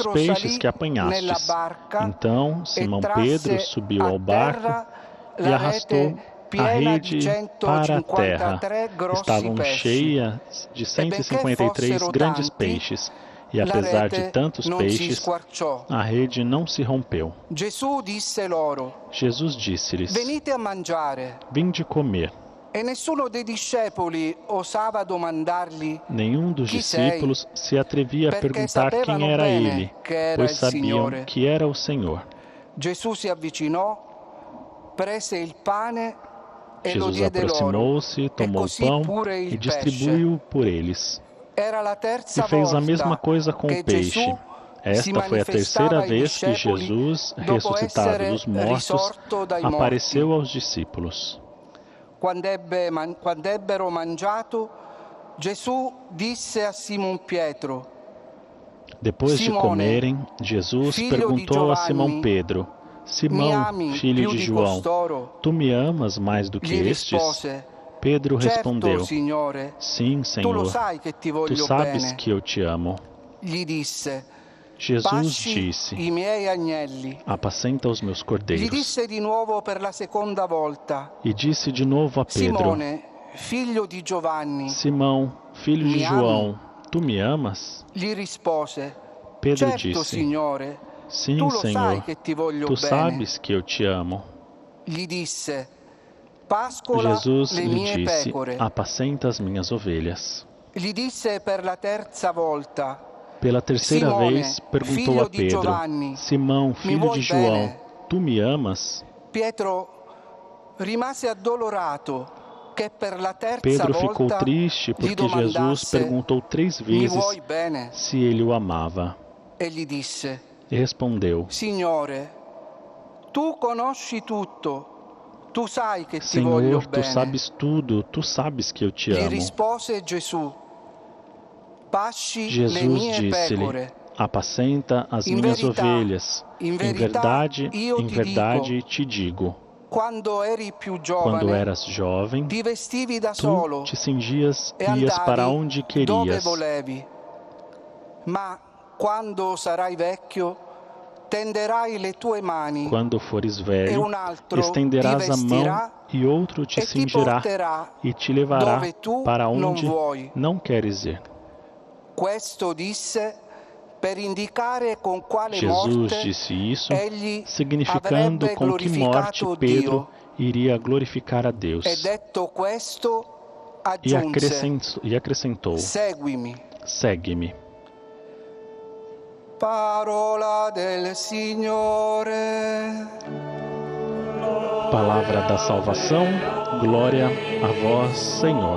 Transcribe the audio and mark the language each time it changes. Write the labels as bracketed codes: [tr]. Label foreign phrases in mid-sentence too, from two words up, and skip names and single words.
[it] Pietro [pt] peixes [it] salì [pt] que [it] nella [pt] apanhastes. [it] barca [pt] Então [it] e [pt] Simão [it] trasse [pt] Pedro subiu [it] a [pt] ao barco [it] terra [pt] e [it] la [pt] arrastou [it] rete [pt] a [it] piena di [pt] rede para a terra. [it] 153 grossi [pt] Estavam [it] pesci. [pt] cheias de [it] E benché [pt] 153 [it] fossero [pt] grandes [it] tanti, [pt] peixes, e [it] la [pt] apesar de [it] rete [pt] tantos [it] non si [pt] peixes, [it] squarciò. [pt] a rede não se rompeu. [it] Gesù disse loro: [pt] Jesus disse-lhes: [it] venite a mangiare. [pt] Vinde comer. [it] E nessuno dei discepoli osava domandargli: [pt] Nenhum dos [it] Chi sei? [pt] discípulos se atrevia a [it] Perché [pt] perguntar quem [it] sapevano [pt] era [it] bene [pt] ele, [it] che era [pt] pois [it] il [pt] sabiam [it] Signore. [pt] que era o Senhor. [it] Gesù si avvicinò, prese il pane e lo [pt] Jesus [it] diede loro, [pt] aproximou-se, [it] e [pt] tomou o [it] così [pt] pão [it] pure [pt] e [it] il pesce. [pt] distribuiu por eles. [it] Era la [pt] E [it] terza [pt] fez a mesma [it] volta [pt] coisa com [it] che [pt] o peixe. [it] Gesù si [pt] Esta foi a terceira [it] manifestava ai [pt] vez que [it] discepoli [pt] Jesus, [it] dopo [pt] ressuscitado [it] essere [pt] dos mortos, [it] risorto dai [pt] apareceu [it] morti. [pt] aos discípulos. [it] Quando ebbero mangiato, Gesù disse a Simon Pietro: [pt] Depois de [it] Simone, [pt] comerem, Jesus [it] filho di [pt] perguntou a [it] Giovanni, [pt] Simão Pedro: [it] mi [pt] Simão, [it] ami [pt] filho [it] più [pt] de [it] di [pt] João, [it] costoro? [pt] tu me amas mais do que [it] Gli [pt] estes? [it] rispose: [pt] Pedro [it] Certo, [pt] respondeu: [it] Signore, [pt] Sim, [it] tu lo [pt] Senhor, [it] sai che ti [pt] tu [it] voglio [pt] sabes [it] bene. [pt] que eu te amo. [it] Gli disse: [pt] Jesus [it] pasci [pt] disse: [it] i miei agnelli. [pt] Apacenta os meus [it] Gli [pt] cordeiros. [it] disse di nuovo per la seconda volta: [pt] E disse de novo a Pedro: [it] Simone, figlio di Giovanni, [pt] Simão, filho de [it] Mi [pt] João, tu me amas? [it] gli rispose: [pt] Pedro [it] Certo, [pt] disse: [it] Signore, [pt] Sim, [it] tu lo sai [pt] Senhor, [it] che ti voglio [pt] tu [it] bene. [pt] sabes que eu te amo. [it] Gli disse: pascola [pt] Jesus [it] le [pt] lhe [it] mie [pt] disse: [it] pecore. [pt] Apacenta as minhas ovelhas. [it] Gli disse per la terza volta: [pt] Pela terceira [it] Simone, [pt] vez perguntou [it] figlio [pt] a [it] di [pt] Pedro: [it] Giovanni, [pt] Simão, [it] mi [pt] filho [it] vuoi [pt] de João, [it] bene? [pt] tu me amas? [it] Pietro rimase addolorato che per la terza [pt] Pedro ficou [it] volta [pt] triste [it] gli [pt] porque Jesus [it] domandasse: [pt] perguntou 3 [it] mi [pt] vezes [it] vuoi bene? [pt] se ele o amava. [it] E gli disse: [pt] E respondeu: [it] Signore, tu conosci tutto, tu sai che ti voglio [pt] Senhor, tu [it] bene. [pt] sabes tudo, tu sabes que eu te [it] Gli [pt] amo. [it] rispose Gesù: pasci le [pt] Jesus [it] mie [pt] disse-lhe: [it] pecore. [pt] apacenta as [it] In [pt] minhas [it] verità, [pt] ovelhas. [it] in [pt] Em [it] verità, [pt] verdade, [it] io [pt] em [it] ti [pt] verdade te digo, [it] Quando eri più [pt] quando [it] giovane, [pt] eras jovem, [it] ti vestivi da [pt] tu [it] solo [pt] te cingias [it] e [pt] e ias para [it] andavi [pt] onde [it] dove [pt] querias. [it] volevi. Ma quando sarai vecchio, tenderai le tue mani [pt] Quando fores [it] e [pt] velho, [it] un altro ti [pt] estenderás a mão [it] vestirà [pt] e outro te [it] e ti [pt] cingirá [it] porterà [pt] e te levará [it] dove tu [pt] para [it] non [pt] onde [it] vuoi. [pt] não queres ir. [it] Questo disse per indicare con quale [pt] Jesus [it] morte [pt] disse isso, [it] egli [pt] significando [it] avrebbe [pt] com que morte [it] glorificato [pt] Pedro [it] Dio. [pt] iria glorificar a Deus. [it] E detto questo, [pt] E [it] aggiunse: [pt] acrescentou: [it] seguimi. [pt] segue-me. [it] Parola del Signore. [pt] Palavra da salvação, glória a vós, Senhor.